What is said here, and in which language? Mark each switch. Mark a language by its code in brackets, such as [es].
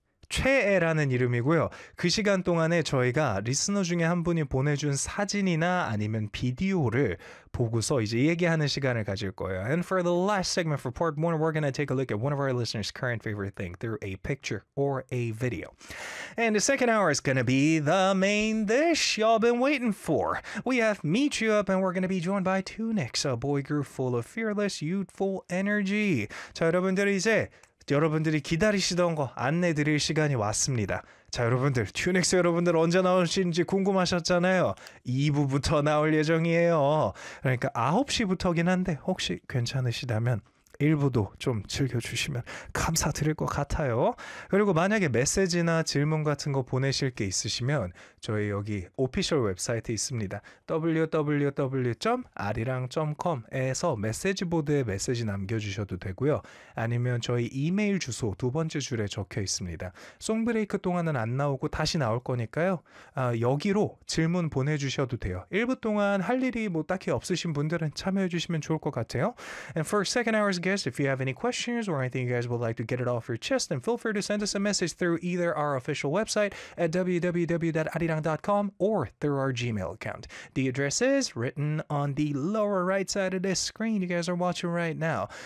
[ko] 최애라는 이름이고요. 그 시간 동안에 저희가 리스너 중에 한 분이 보내준 사진이나 아니면 비디오를 보고서 이제 얘기하는 시간을 가질 거예요. [en] And for the last segment for part one, we're going to take a look at one of our listeners' current favorite thing through a picture or a video. And the second hour is going to be the main dish y'all been waiting for. We have Meet You Up and we're going to be joined by Tunix, a boy group full of fearless, youthful energy. [ko] 자, 여러분들 이제 여러분들이 기다리시던 거 안내 드릴 시간이 왔습니다. 자, 여러분들, 튜닉스 여러분들 언제 나오시는지 궁금하셨잖아요. 2부부터 나올 예정이에요. 그러니까 9시부터긴 한데 혹시 괜찮으시다면 일부도 좀 즐겨주시면 감사드릴 것 같아요. 그리고 만약에 메시지나 질문 같은 거 보내실 게 있으시면 저희 여기 오피셜 웹사이트 있습니다. www.arirang.com에서 메시지 보드에 메시지 남겨주셔도 되고요. 아니면 저희 이메일 주소 두 번째 줄에 적혀 있습니다. 송브레이크 동안은 안 나오고 다시 나올 거니까요. 아, 여기로 질문 보내주셔도 돼요. 1부 동안 할 일이 뭐 딱히 없으신 분들은 참여해 주시면 좋을 것 같아요. [en] And for second hour's guest, if you have any questions or anything you guys would like to get it off your chest, then feel free to send us a message through either our official website at www.arirang.com or through our Gmail account. The address is written on the lower right side of this screen you guys are watching right now.